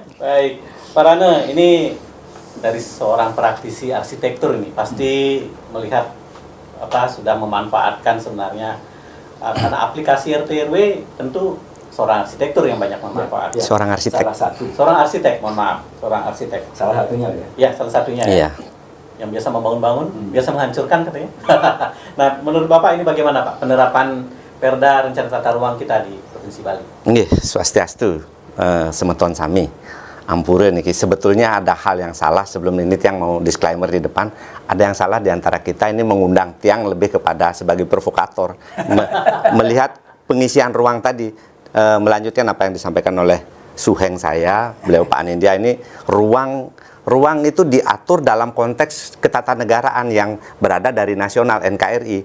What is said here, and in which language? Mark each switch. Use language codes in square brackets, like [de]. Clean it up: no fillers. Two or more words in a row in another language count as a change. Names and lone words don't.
[id] Baik, Pak Rane, ini dari seorang praktisi arsitektur ini pasti melihat sudah memanfaatkan sebenarnya karena aplikasi RT RW tentu seorang arsitektur yang banyak memanfaatkan. Seorang arsitek. Seorang arsitek, mohon maaf, seorang arsitek. Salah satunya ya. Ya, salah satunya ya. Yang biasa membangun-bangun, biasa menghancurkan katanya. Nah, menurut Bapak ini bagaimana Pak penerapan Perda Rencana Tata Ruang kita di Provinsi Bali? [ban] Nggih, swastiastu, semeton sami. [id] Ampure nih, sebetulnya ada hal yang salah sebelum ini yang mau disclaimer di depan. Ada yang salah di antara kita ini mengundang Tiang lebih kepada sebagai provokator. Melihat pengisian ruang tadi, melanjutkan apa yang disampaikan oleh Suheng saya, beliau Pak Anindya, ini ruang itu diatur dalam konteks ketatanegaraan yang berada dari nasional NKRI.